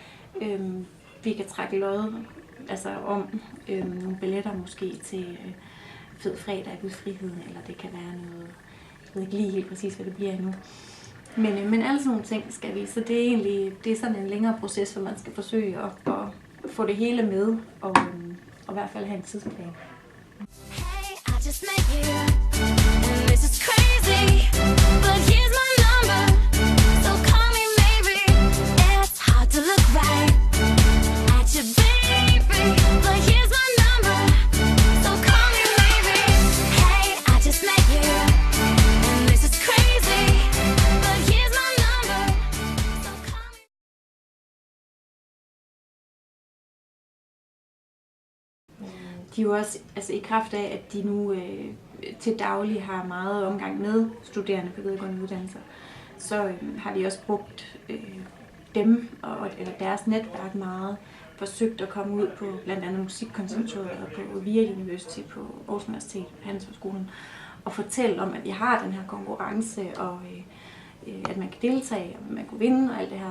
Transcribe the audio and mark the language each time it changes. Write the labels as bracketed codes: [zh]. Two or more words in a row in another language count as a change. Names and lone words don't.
[da] Vi kan trække lod om nogle billetter måske til Fed Fredag i Friheden, eller det kan være noget, jeg ved ikke lige helt præcis, hvad det bliver endnu. Men alle sådan nogle ting skal vi, så det er sådan en længere proces, hvor man skal forsøge at få det hele med, og i hvert fald have en tidsplan. [en] Hey, I just met you, and this is crazy, but here's my number, so call me maybe. It's hard to look right at your baby, but here's my number, so call me maybe. Hey, I just met you, and this is crazy, but here's my number, so call me. [da] De er jo også i kraft af, at de nu til daglig har meget omgang med studerende på videregående uddannelser, så har vi også brugt dem eller deres netværk meget, forsøgt at komme ud på blandt andet Musikkonservatoriet og på VIA University på Aarhus Universitet, Handelshøjskolen, og fortælle om, at vi har den her konkurrence, og at man kan deltage, og man kan vinde og alt det her.